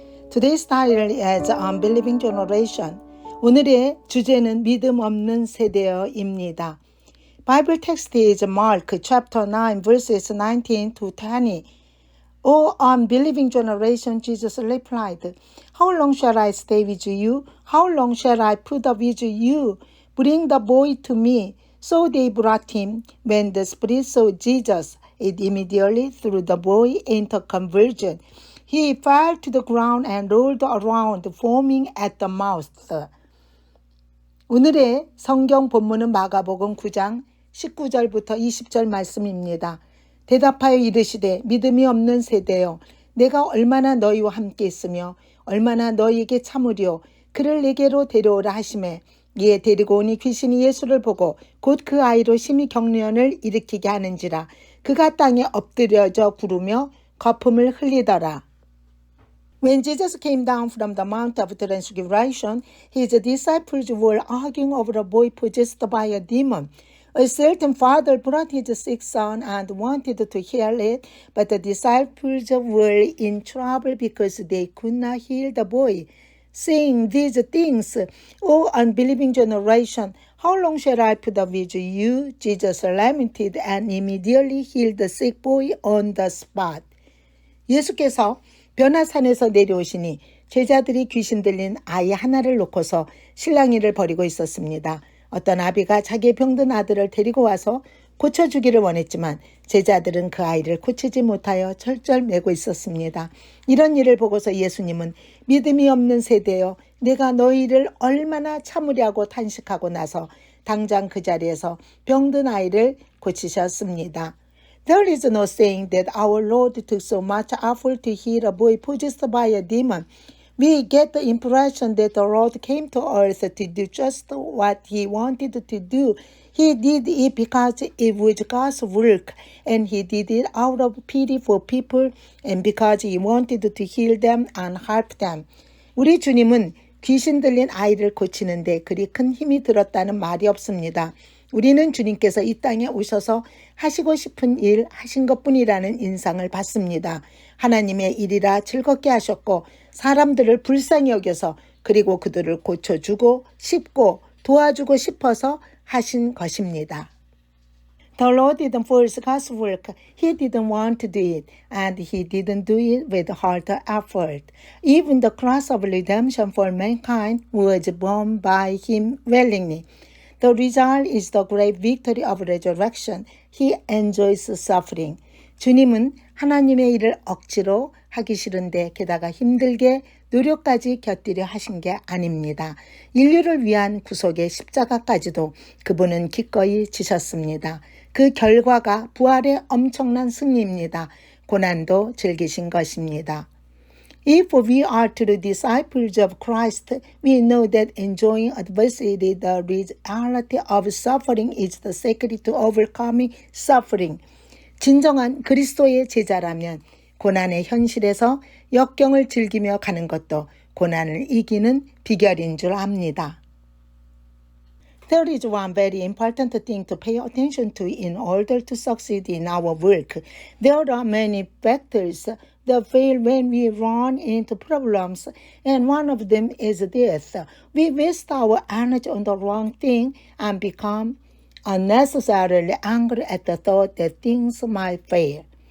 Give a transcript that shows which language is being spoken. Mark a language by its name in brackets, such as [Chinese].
[English] Today's title is Unbelieving Generation. [Korean] 오늘의 주제는 믿음 없는 세대여입니다. [English] Bible text is Mark chapter 9 verses 19 to 20. O unbelieving generation, Jesus replied, How long shall I stay with you? How long shall I put up with you? Bring the boy to me. So they brought him. When the spirit saw Jesus, it immediately threw the boy into conversion. He fell to the ground and rolled around, foaming at the mouth. [Korean] 오늘의 성경 본문은 마가복음 9장 19절부터 20절 말씀입니다. 대답하여 이르시되 믿음이 없는 세대여 내가 얼마나 너희와 함께 있으며 얼마나 너희에게 참으려 그를 내게로 데려오라 하시매 이에 데리고 오니 귀신이 예수를 보고 곧 그 아이로 심히 경련을 일으키게 하는지라 그가 땅에 엎드려져 구르며 거품을 흘리더라. [English] When Jesus came down from the Mount of Transfiguration, his disciples were arguing over a boy possessed by a demon. A certain father brought his sick son and wanted to heal it, but the disciples were in trouble because they could not heal the boy. Saying these things, O unbelieving generation, how long shall I put up with you? Jesus lamented and immediately healed the sick boy on the spot. [Korean] 예수께서 변화산에서 내려오시니 제자들이 귀신 들린 아이 하나를 놓고서 실랑이를 벌이고 있었습니다. 어떤 아비가 자기의 병든 아들을 데리고 와서 고쳐주기를 원했지만 제자들은 그 아이를 고치지 못하여 절절매고 있었습니다. 이런 일을 보고서 예수님은 믿음이 없는 세대여 내가 너희를 얼마나 참으려고 탄식하고 나서 당장 그 자리에서 병든 아이를 고치셨습니다. [English] There is no saying that our Lord took so much effort to heal a boy possessed by a demon. We get the impression that the Lord came to earth to do just what he wanted to do. He did it because it was God's work, and he did it out of pity for people and because he wanted to heal them and help them. [Korean] 우리 주님은 귀신 들린 아이를 고치는데 그리 큰 힘이 들었다는 말이 없습니다. 우리는 주님께서 이 땅에 오셔서 하시고 싶은 일 하신 것뿐이라는 인상을 받습니다. 하나님의 일이라 즐겁게 하셨고 사람들을 불쌍히 여겨서 그리고 그들을 고쳐주고 싶고 도와주고 싶어서 하신 것입니다. [English] The Lord didn't force God's work. He didn't want to do it, and He didn't do it with hard effort. Even the cross of redemption for mankind was borne by Him willingly. The result is the great victory of resurrection. He enjoys suffering. [Korean] 주님은 하나님의 일을 억지로 하기 싫은데 게다가 힘들게 노력까지 곁들여 하신 게 아닙니다. 인류를 위한 구속의 십자가까지도 그분은 기꺼이 지셨습니다. 그 결과가 부활의 엄청난 승리입니다. 고난도 즐기신 것입니다. [English] If we are true disciples of Christ, we know that enjoying adversity, the reality of suffering, is the secret to overcoming suffering. [Korean] 진정한 그리스도의 제자라면 고난의 현실에서 역경을 즐기며 가는 것도 고난을 이기는 비결인 줄 압니다. [English] There is one very important thing to pay attention to in order to succeed in our work. There are many factors that fail when we run into problems, and one of them is this. We waste our energy on the wrong thing and become unnecessarily angry at the thought that things might fail.